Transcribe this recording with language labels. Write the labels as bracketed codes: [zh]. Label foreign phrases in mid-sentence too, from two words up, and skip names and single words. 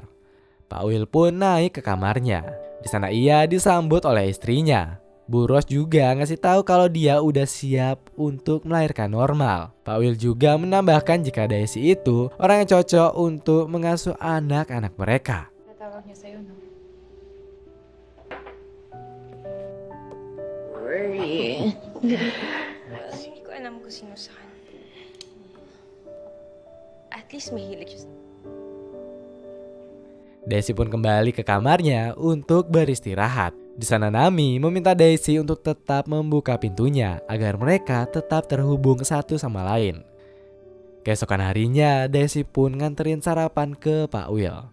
[id] Pak Will pun naik ke kamarnya. Di sana ia disambut oleh istrinya. Buros juga ngasih tahu kalau dia udah siap untuk melahirkan normal. Pak Will juga menambahkan jika Daisy itu orang yang cocok untuk mengasuh anak-anak mereka. [tl] Natawag niya sa'yo, no? Worry. Hindi ko alam kung sino sa kanya. [en] At least [tl] mahilig siya sa... [id] Daisy pun kembali ke kamarnya untuk beristirahat. Di sana Nami meminta Daisy untuk tetap membuka pintunya agar mereka tetap terhubung satu sama lain. Keesokan harinya, Daisy pun nganterin sarapan ke Pak Will.